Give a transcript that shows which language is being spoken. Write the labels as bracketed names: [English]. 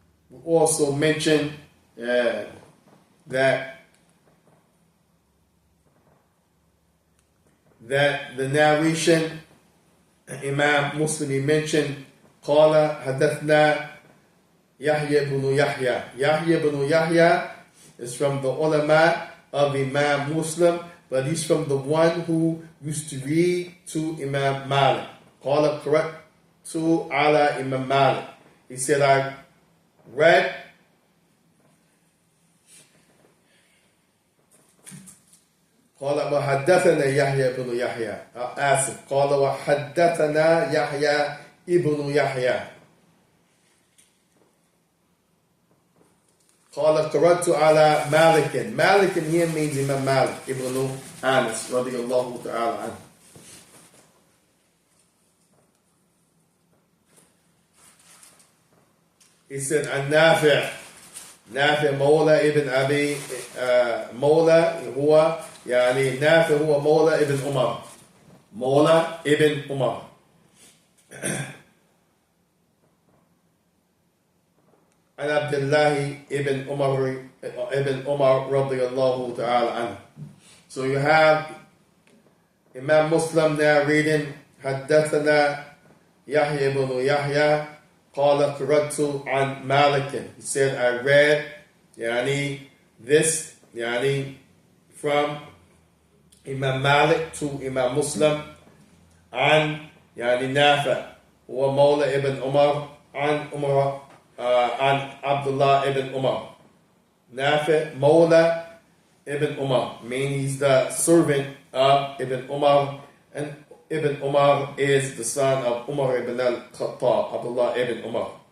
[English] We also mentioned that the narration, Imam Muslim mentioned, [Arabic] قال حدثنا [English] Yahya ibn Yahya. Yahya ibn Yahya is from the ulama of Imam Muslim, but he's from the one who used to read to Imam Malik. [Arabic] قال قرأت على Imam Malik. [English] He said, I read [Arabic] قال وحدثنا يحيى بن يحيى آسف قال وحدثنا يحيى ابن يحيى قال قرأت على مالك. مالك [English] here means [Arabic] Imam Malik ibn Anas رضي الله تعالى عنه. [English] He said [Arabic] عن نافع. نافع مولى ابن أبي مولى هو يعني نافع هو مولى ابن عمر. مولى ابن عمر. عن عبد الله ابن عمر رضي الله تعالى عنه. [English] So you have Imam Muslim now reading [Arabic] حدثنا يحيى بن يحيى قال قرأت عن مالك. [English] He said I read [Arabic] يعني this يعني [English] from Imam Malik to Imam Muslim [Arabic] عن يعني نافع هو مولى ابن عمر عن عمر عن عبد الله ibn Umar. [English] Nafi Mawla ibn Umar, meaning he's the servant of Ibn Umar, and Ibn Umar is the son of Umar ibn al-Khattab, Abdullah ibn Umar.